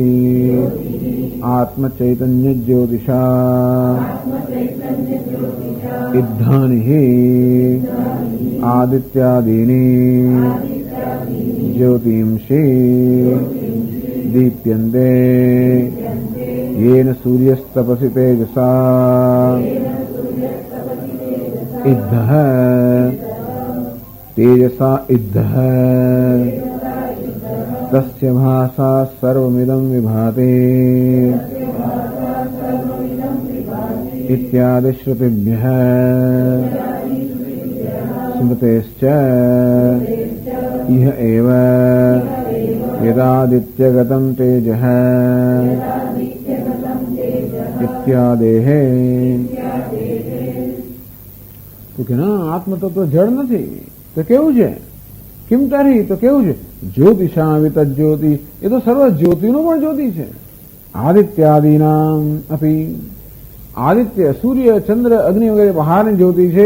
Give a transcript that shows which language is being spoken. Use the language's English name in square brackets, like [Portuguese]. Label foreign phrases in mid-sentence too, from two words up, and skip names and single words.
[Sanskrit] આત્મચૈતન્ય જ્યોતિષા ઇદ્ધાનિઃ આદિત્યાદીની જ્યોતિંષી દીપ્યન્તે येन सूर्यस्तपसि तेजसा इद्धः तेजसा इद्धः तस्य भासा सर्वमिदं विभाते इत्यादि श्रुतिभ्यः स्मृतेश्च इह एव यदादित्यगतं तेजः इत्यादेः. [Gujarati] તો કે ના, આત્મતત્વ જળ નથી. તો કેવું છે? કિમ તારી? તો કેવું છે? [Sanskrit] જ્યોતિષાવિત જ્યોતિ, [Gujarati] એ તો સર્વ જ્યોતિનું પણ જ્યોતિ છે. [Sanskrit] આદિત્યાદિનામ અપી, [Gujarati] આદિત્ય, સૂર્ય, ચંદ્ર, અગ્નિ વગેરે બહારની જ્યોતિ છે.